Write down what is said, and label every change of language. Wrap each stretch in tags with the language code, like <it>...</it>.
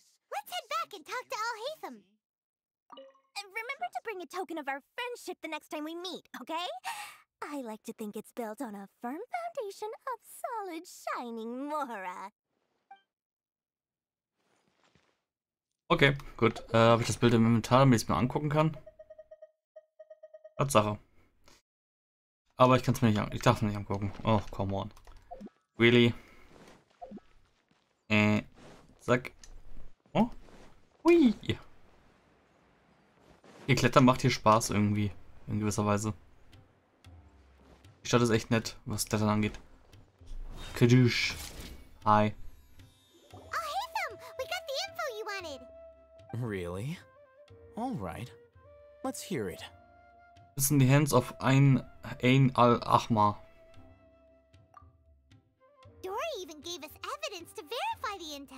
<en>Let's head back and talk to Al Haytham. Remember to bring a token of our friendship the next time we meet, okay? I like to think it's built on a firm foundation of solid, shining Mora.</en> <de>Okay, gut. Habe ich das Bild im Inventar, damit ich es mir angucken kann? Tatsache. Aber ich kann es mir nicht an. Ich darf es mir nicht angucken.</de> <en>Oh, come on. Really? Zack. Oh. Hui.</en> <de>Ihr Klettern macht hier Spaß irgendwie. In gewisser Weise. Die Stadt ist echt nett, was Klettern angeht. Kadush. Hi.</de> <en>Al Haytham, we got the info you wanted. Really? All right. Let's hear it. It's in the hands of Ain Al Ahmar. Dory even gave us evidence to verify the intel.</en>